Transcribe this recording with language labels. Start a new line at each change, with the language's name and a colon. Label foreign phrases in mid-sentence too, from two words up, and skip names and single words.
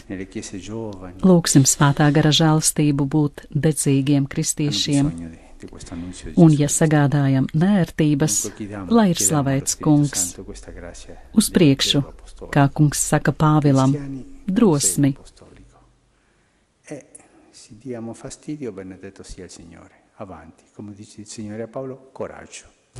Latvian: Lūksim Svētā gara žēlastību būt dedzīgiem kristiešiem. Un, ja sagādājam nērtības, lai ir slavēts Kungs. Uz priekšu, kā Kungs saka Pāvilam, drosmi.
Italian: Si diamo fastidio, benedetto sia il Signore. Avanti, come dice il Signore a Paolo, coraggio.